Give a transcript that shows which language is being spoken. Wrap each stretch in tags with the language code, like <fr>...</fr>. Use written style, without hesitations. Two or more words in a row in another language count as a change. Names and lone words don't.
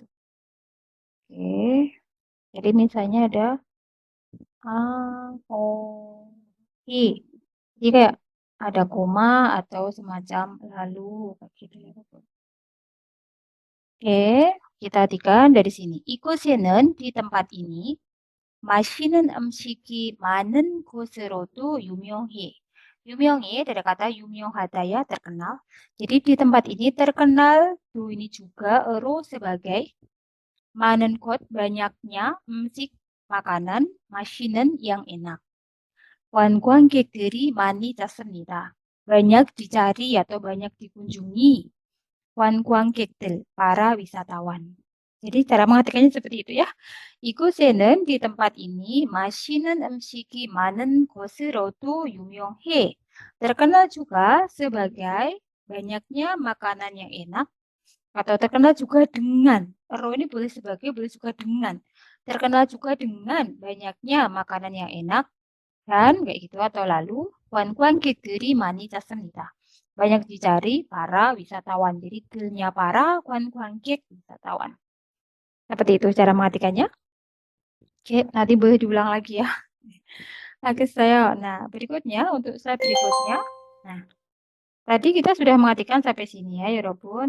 <id>Oke. Jadi misalnya ada A, O, I. Jadi kayak ada koma atau semacam lalu kayak gitu ya. Oke, kita artikan dari sini.</id> <ko>이곳에는</ko> <id>di tempat ini</id> <ko>맛있는 음식이 많은 곳으로도 유명해.</ko> <id>유명해 dari kata 유명하다 ya, terkenal. Jadi di tempat ini terkenal, do ini juga, ero sebagai</id> <ko>많은 곳,</ko> <id>banyaknya, 음식, makanan, 맛있는 yang enak.</id> <ko>관광객들이 많이 찾습니다.</ko> <id>Banyak dicari atau banyak dikunjungi. 관광객들, para wisatawan. Jadi cara mengartikannya seperti itu ya.</id> <ko>이곳에는</ko> <id>di tempat ini</id> <ko>맛있는 음식이 많은 곳으로도 유명해.</ko> <id>Terkenal juga sebagai banyaknya makanan yang enak atau terkenal juga dengan. Ero ini boleh sebagai, boleh juga dengan. Terkenal juga dengan banyaknya makanan yang enak dan kayak gitu atau lalu</id> <ko>관광객들이 많이 찾습니다.</ko> <id>banyak dicari para wisatawan. Jadi tilnya para, 관광객 wisatawan. Seperti itu cara mengartikannya. Oke, nanti boleh diulang lagi ya. Oke, saya. Nah, berikutnya untuk slide berikutnya. Nah, tadi kita sudah mengartikan sampai sini ya, Yorobun.</id>